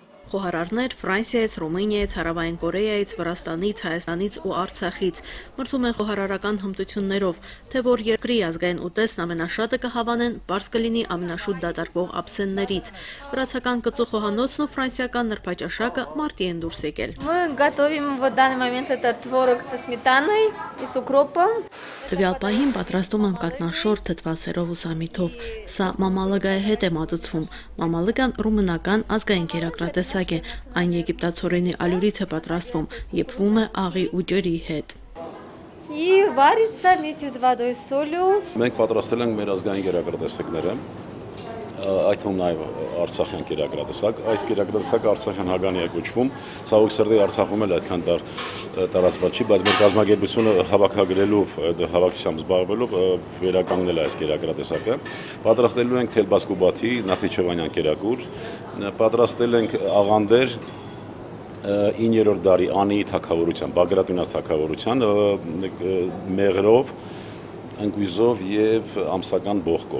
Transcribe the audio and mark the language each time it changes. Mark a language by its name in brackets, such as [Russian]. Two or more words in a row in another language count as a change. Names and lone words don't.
[Armenian] Խոհարարներ Ֆրանսիայից, Ռումինիայից, Հարավային Կորեայից, Վրաստանից, Հայաստանից ու Արցախից մրցում են խոհարարական հմտություններով, թե որ երկրի ազգային ուտեստն ամենաշատը կհավանեն, պարզ կլինի ամենաշուտ դատարկվող աբսեններից։ Վրացական կծու խոհանոցն ու ֆրանսիական նրբաճաշակը մարտի են դուրս եկել։ [Russian] Мы готовим в данный момент это творог со сметаной и с укропом. [Armenian] Տվյալ պահին պատրաստում եմ կատնաշոր թթվասերով ու սամիթով։ Սա մամալыգայի հետ է մատուցվում։ Մամալыգան ռումինական ազգային կերակրատեսակ է։ Այն եգիպտացորենի ալյուրից է պատրաստվում, եփվում է աղի ու ջրի հետ։ [Russian] И варится вместе с водой и солью. [Armenian] Մենք պատրաստել ենք մեր ազգային կերակրատեսակները, այդ թվում նաև արցախյան կերակրատեսակ, այս կերակրատեսակը արցախյան հագանի է կոչվում, ցավոք սրտի Արցախում էլ այդքան տարածված չի, բայց մեր կազմակերպությունը հավաքագրելով, հավաքությամբ զբաղվելով վերականգնել է այս կերակրատեսակը։ Պատրաստելու ենք թելբասկուբաթի, Նախիջևանյան կերակուր, պատրաստել ենք աղանդեր 9-րդ դարի Անիի թագավորության, Բագրատունյաց թագավորության մեղրով, ընկույզով եւ ամսական բողկով։